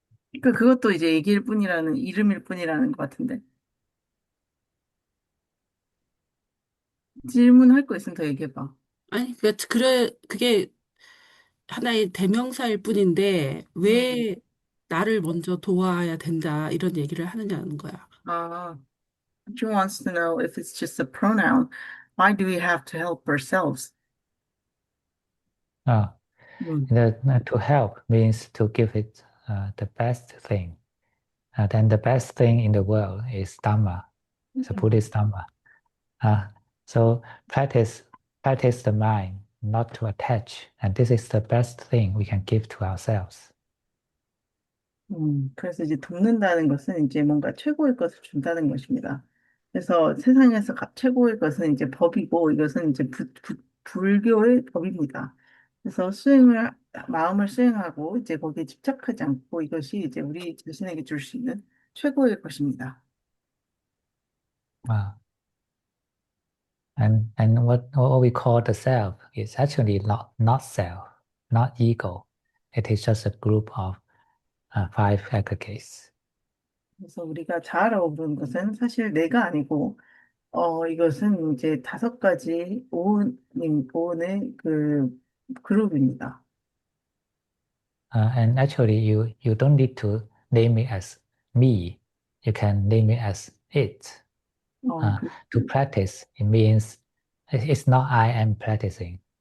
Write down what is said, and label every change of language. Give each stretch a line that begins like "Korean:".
Korean: 그러니까 그것도 이제 얘기일 뿐이라는 이름일 뿐이라는 것 같은데 질문할 거 있으면 더 얘기해봐. 아니, 그게 하나의 대명사일 뿐인데 음. 왜 나를 먼저 도와야 된다 이런 얘기를 하느냐는 거야.
English: 아, she wants to know if it's just a pronoun. Why do we have to help ourselves? Uh, 음, to help means to give it the best thing. Then the best thing in the world is Dhamma, it's a 음, Buddhist Dhamma. So practice the mind not to attach, and this is the best thing we can give to ourselves.
Korean: 그래서 이제 돕는다는 것은 이제 뭔가 최고의 것을 준다는 것입니다. 그래서 세상에서 최고의 것은 이제 법이고 이것은 이제 불교의 법입니다. 그래서 마음을 수행하고 이제 거기에 집착하지 않고 이것이 이제 우리 자신에게 줄 수 있는 최고의 것입니다.
English: Uh, and what we call the self is actually not self, not ego. It is just a group of five aggregates.
Korean: 그래서 우리가 자아라고 부르는 것은 사실 내가 아니고 이것은 이제 5가지 오은의 그 그룹입니다.
English: And actually, you don't need to name it as me. You can name it as it. 어, 그, To practice, it means it's not I am practicing.